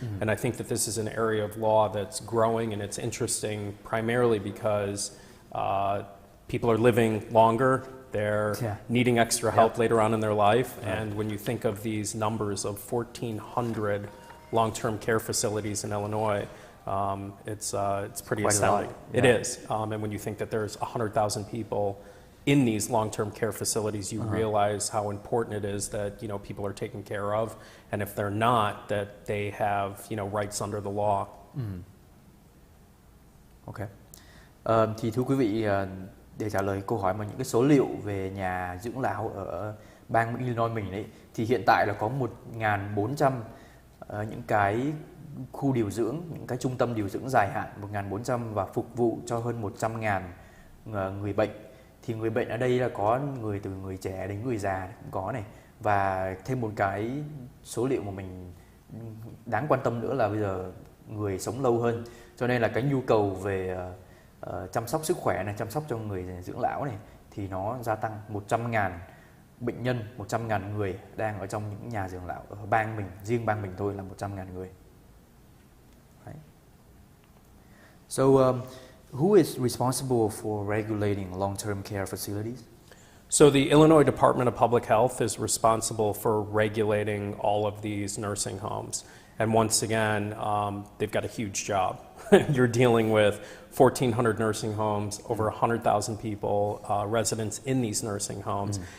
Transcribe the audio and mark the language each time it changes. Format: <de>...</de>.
<en>And I think that this is an area of law that's growing, and it's interesting primarily because people are living longer, they're needing extra help later on in their life, and when you think of these numbers of 1,400 long-term care facilities in Illinois, it's pretty astounding. It is, and when you think that there's 100,000 people in these long-term care facilities, you realize how important it is that people are taken care of, and if they're not, that they have rights under the law. Okay.</en> <vi>Thì thưa quý vị, để trả lời câu hỏi mà những cái số liệu về nhà dưỡng lão ở bang Illinois mình đấy, thì hiện tại là có 1.400 những cái khu điều dưỡng, những cái trung tâm điều dưỡng dài hạn, 1.400 và phục vụ cho hơn 100.000 người bệnh. Thì người bệnh ở đây là có người từ người trẻ đến người già cũng có này. Và thêm một cái số liệu mà mình đáng quan tâm nữa là bây giờ người sống lâu hơn, cho nên là cái nhu cầu về chăm sóc sức khỏe này, chăm sóc cho người dưỡng lão này thì nó gia tăng. 100.000 bệnh nhân, 100.000 người đang ở trong những nhà dưỡng lão ở bang mình, riêng bang mình thôi là 100.000 người.</vi> <en>Right. So who is responsible for regulating long-term care facilities? So the Illinois Department of Public Health is responsible for regulating all of these nursing homes. And once again, they've got a huge job. You're dealing with 1,400 nursing homes, over 100,000 people, residents in these nursing homes.</en>